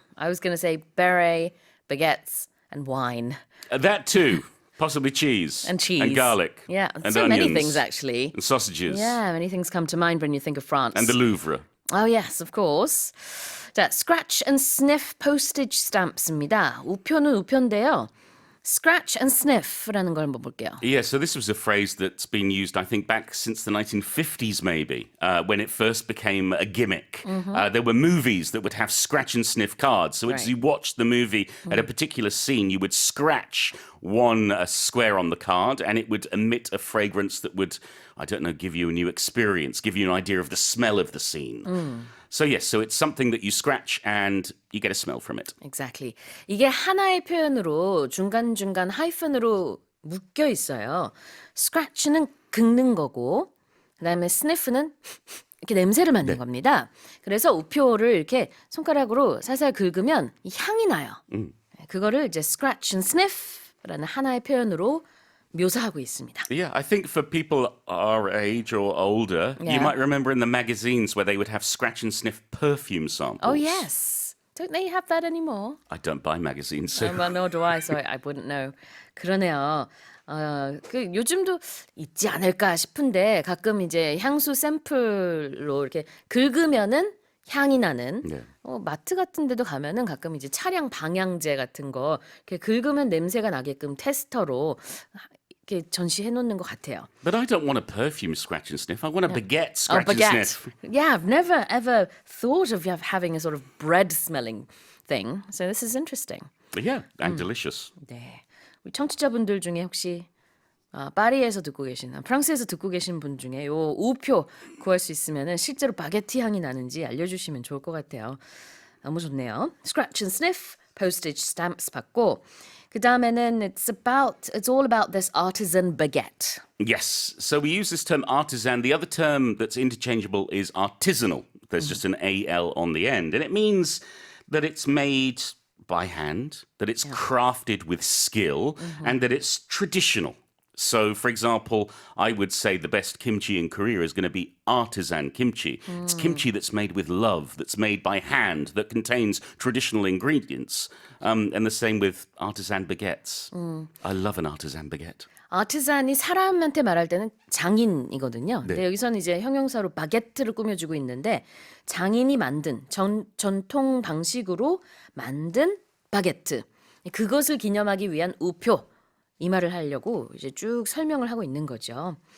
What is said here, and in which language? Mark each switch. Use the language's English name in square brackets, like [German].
[English] I was going to say beret, baguettes, and wine. That too. Possibly cheese. And cheese. And garlic. Yeah, and so onions. many things actually. And sausages. Yeah, many things come to mind when you think of France. And the Louvre. Oh, yes, of course. [Korean] 자, [English] scratch and sniff postage stamps [Korean] 입니다. 우표는 우표인데요. Scratch and sniff라는 걸 한번 볼게요. [English] Yeah, so this was a phrase that's been used, I think, back since the 1950s, maybe, when it first became a gimmick. There were movies that would have scratch and sniff cards. So as Right. you watched the movie at a particular scene, you would scratch one square on the card, and it would emit a fragrance that would, I don't know, give you a new experience, give you an idea of the smell of the scene. So yes, so it's something that you scratch and you get a smell from it. Exactly. [Korean] 이게 하나의 표현으로 중간중간 하이픈으로 묶여 있어요. scratch는 긁는 거고 그다음에 sniff는 이렇게 냄새를 맡는 겁니다. 그래서 우표를 이렇게 손가락으로 살살 긁으면 이 향이 나요. 그거를 이제 scratch and sniff라는 하나의 표현으로 묘사하고 있습니다. [English] Yeah, I think for people our age or older, you Yeah. might remember in the magazines where they would have scratch and sniff perfume samples. Oh yes. Don't they have that anymore? I don't buy magazines, so Well, nor do I, so I wouldn't know. [Korean] 그러네요. 그 요즘도 있지 않을까 싶은데 가끔 이제 향수 샘플로 이렇게 긁으면은 향이 나는 네. 마트 같은 데도 가면은 가끔 이제 차량 방향제 같은 거 이렇게 긁으면 냄새가 나게끔 테스터로 이렇게 전시해 놓는 것 같아요. [English] But I don't want a perfume scratch and sniff. I want a baguette scratch and baguette. sniff. Yeah, I've never ever thought of having a sort of bread smelling thing. So this is interesting. But yeah, and delicious. [Korean] 네. 우리 청취자분들 중에 혹시 파리에서 듣고 계신, 프랑스에서 듣고 계신 분 중에 요 우표 구할 수 있으면은 실제로 바게트 향이 나는지 알려주시면 좋을 것 같아요. 너무 좋네요. [English] Scratch and sniff, postage stamps [Korean] 받고 그 다음에는 [English] it's all about this artisan baguette. Yes, so we use this term artisan. The other term that's interchangeable is artisanal. There's just an AL on the end. And it means that it's made by hand, that it's crafted with skill, and that it's traditional. So, for example, I would say the best kimchi in Korea is going to be artisan kimchi. It's kimchi that's made with love, that's made by hand, that contains traditional ingredients. And the same with artisan baguettes. I love an artisan baguette. [Korean] 아티산이 사람한테 말할 때는 장인이거든요. 근데 여기서는 이제 형용사로 바게트를 꾸며주고 있는데 장인이 만든 전통 방식으로 만든 바게트. 그것을 기념하기 위한 우표. 이 말을 하려고 이제 쭉 설명을 하고 있는 거죠.